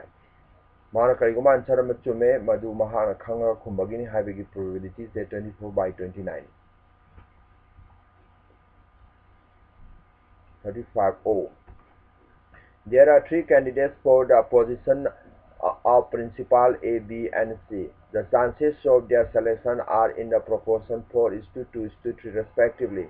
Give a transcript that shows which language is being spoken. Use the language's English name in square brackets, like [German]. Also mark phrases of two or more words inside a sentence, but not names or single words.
[Manipuri] Mana kariguma answer machume madu mahana khanga kumbagini haibagi [English] probability is 24 by 29. 35O. There are 3 candidates for the position of principal A, B, and C. The chances of their selection are in the proportion 4 is to 2 is to 3 respectively.